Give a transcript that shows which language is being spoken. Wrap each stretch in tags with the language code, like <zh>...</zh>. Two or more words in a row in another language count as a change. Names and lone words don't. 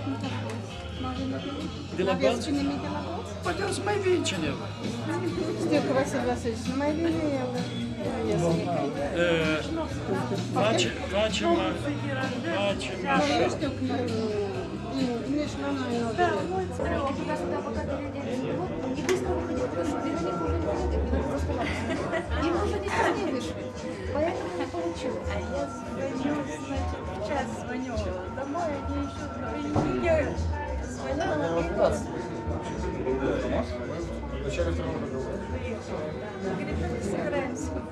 <ro>De la Balți? Poate o să mai vine cineva. Știu că Vasile Vasilici nu mai vine el. Facem așa. Știu că nici la noi nu vine.</ro> <ru>Им уже не позвонишь, поэтому не получилось. А я звоню, значит, сейчас звоню домой, они еще я звонила на говорит, мы собираемся.</ru>